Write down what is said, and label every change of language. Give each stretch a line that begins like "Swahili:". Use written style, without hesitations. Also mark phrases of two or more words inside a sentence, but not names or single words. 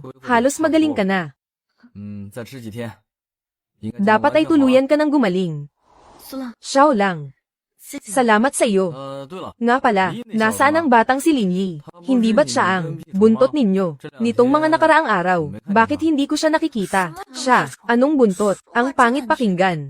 Filipino: Halos magaling ka na.
Chinese: 再吃几天
Filipino: Dapat ay tuluyan ka ng gumaling. Xiao lang. Salamat sa iyo.
Chinese: 对了
Filipino: Nga pala, nasaan ang batang si Linyi? Hindi ba't siya ang buntot ninyo? Nitong mga nakaraang araw, bakit hindi ko siya nakikita? Siya, anong buntot? Ang pangit pakinggan.